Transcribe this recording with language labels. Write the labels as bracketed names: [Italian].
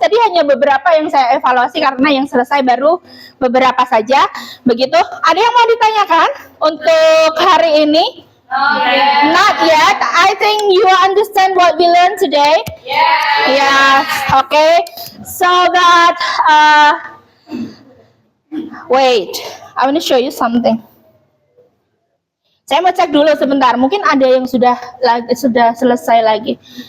[Indonesian] Tadi hanya beberapa yang saya evaluasi karena yang selesai baru beberapa saja. Begitu. Ada yang mau ditanyakan untuk hari ini? [English] Not yet. I think you understand what we learned today. Yes. Okay. So that wait, I want to show you something. [Indonesian] Saya mau cek dulu sebentar. Mungkin ada yang sudah selesai lagi.